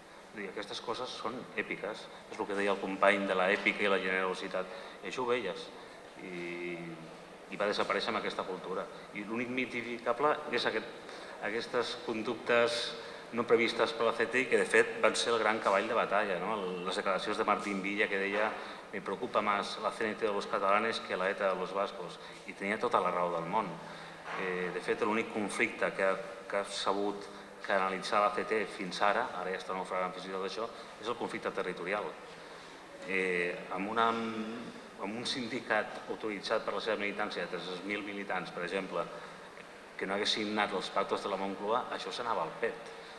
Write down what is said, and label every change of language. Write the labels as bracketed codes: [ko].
[ca] Aquestes coses són èpiques. És el que deia el company de l'èpica i la generositat. I això ho veies. I va desaparèixer amb aquesta cultura. I l'únic mitificable és aquestes conductes no previstes per la CT i que de fet van ser el gran cavall de batalla. Les declaracions de Martín Villa que deia [es] «Me preocupa más la CNT de los catalanes que la ETA de los vascos». [ca] I tenia tota la raó del món. De fet, l'únic conflicte que ha sabut canalitzar la CT fins ara ja està naufragant fins i tot això, és el conflicte territorial. Amb un sindicat autoritzat per la seva militància de 300.000 militants, per exemple, que no hagués signat els pactes de la Moncloa, això s'anava al pet.